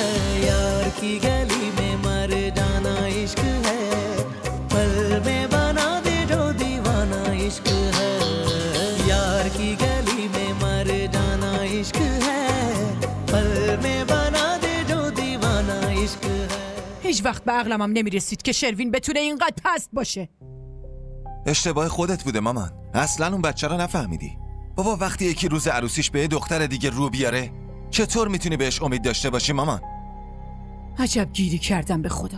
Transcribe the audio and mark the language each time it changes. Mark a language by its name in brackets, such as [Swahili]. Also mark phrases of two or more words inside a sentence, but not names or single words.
[Hindi] यार की गली में मर जाना इश्क है, पल में बना दे जो दीवाना इश्क है। यार की गली में मर जाना इश्क है, पल में बना दे जो दीवाना इश्क है। [Persian] هیچ وقت به عقلم هم نمیرسید که شروین بتونه اینقدر پست باشه. اشتباه خودت بوده مامان. اصلا اون بچه رو نفهمیدی. بابا وقتی یکی روز عروسیش به دختر دیگه رو بیاره، چطور میتونی بهش امید داشته باشی مامان؟ عجب گیری کردم به خدا.